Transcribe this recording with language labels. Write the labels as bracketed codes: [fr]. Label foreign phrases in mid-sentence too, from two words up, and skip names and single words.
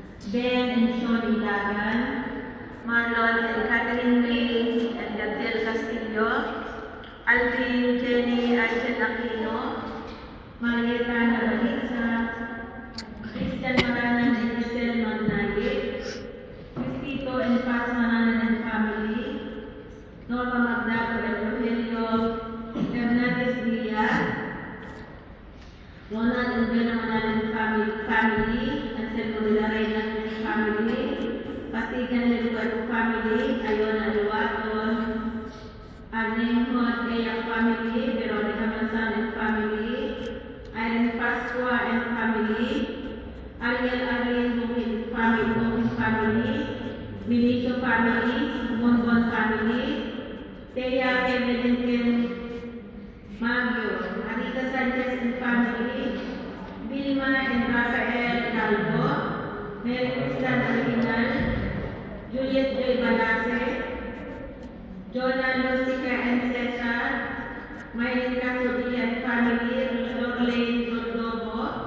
[en] Ben and Sean Ilagan, Marlon and Catherine May and Gabriel Castillo, Alvin Jenny Archel Aquino, Marieta Nabalitza, Christian Maranan and Giselle Magnaye, Cristito and Paz Maranan and family, Norma Magdaco and Rogelio Hernandez Diaz, Ronald and Bena Manalan family, Anselmo de la Reina family, Pasigan Leluero family, Ayona Luaton, Arnenjo Eya family, Veronica Manzan and family, Irene Pascua and family, Ariel Arlene Bukid family, Benicio family, Bonbon family, Thea Kevin Magyo, Anita Sanchez and family, Vilma and Rafael Calvo, Mary Cristan Original, Juliet Joy Balase, Jonah Lucica and Cesar, Maylin Casodi and family, Lorraine Rodobo.